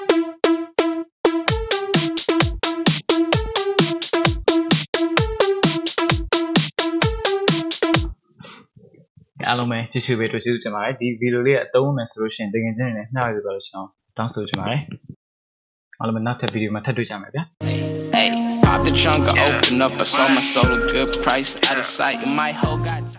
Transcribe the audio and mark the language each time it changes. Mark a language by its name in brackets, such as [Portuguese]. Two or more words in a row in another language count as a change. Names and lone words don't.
[Burmese] အားလုံးပဲကြည့်ရှုပေးတွေ့ကျေးဇူးတင်ပါတယ်ဒီဗီဒီယိုလေးကအသုံးဝင်မယ်ဆိုလို့ရှိရင်တကယ်ချင်းနေမျှဝေပေးပါလို့ကျွန်တော်တောင်းဆိုချင်ပါတယ်အားလုံးပဲနောက်ထပ်ဗီဒီယိုမှာထပ်တွေ့ကြမယ်ဗျာ [English] Hey, pop the trunk, I open up, I saw my soul a good price, out of sight, my whole got